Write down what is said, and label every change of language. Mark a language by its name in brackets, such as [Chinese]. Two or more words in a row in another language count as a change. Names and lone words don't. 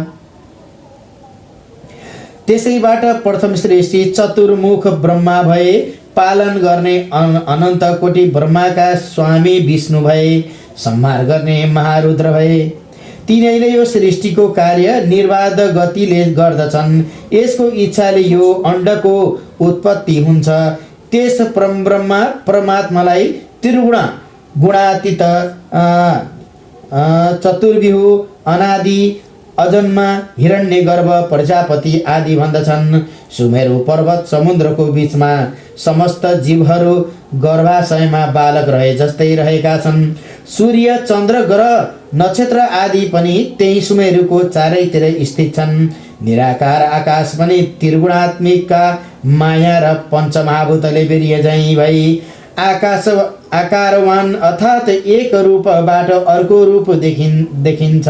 [Nepali] त्यसैबाट प्रथम सृष्टि चतुर्मुख ब्रह्मा भए, पालन गर्ने अनन्त कोटि ब्रह्माका स्वामी विष्णु भए, संहार गर्ने महारुद्र भए। तिनैले यो सृष्टिको कार्य निर्बाध गतिले गर्दछन्। यसको इच्छाले यो अण्डको उत्पत्ति हुन्छ। त्यस परब्रह्म परमात्मालाई त्रिगुण गुणातीत चतुर्विहु अनादि अजन्मा हिरण्यगर्भ प्रजापति आदि भन्दछन्। सुमेरु पर्वत समुद्रको बीचमा समस्त जीवहरू गर्भाशयमा बालक रहे जस्तै रहेका छन्। सूर्य चन्द्र ग्रह नक्षत्र आदि पनि त्यही सुमेरुको चारैतिर स्थित छन्। निराकार आकाश पनि त्रिगुणात्मिका माया र पञ्चमहाभूतले बेरिएझैँ भई आकारवान अर्थात् एक रूपबाट अर्को रूप देखिन्छ।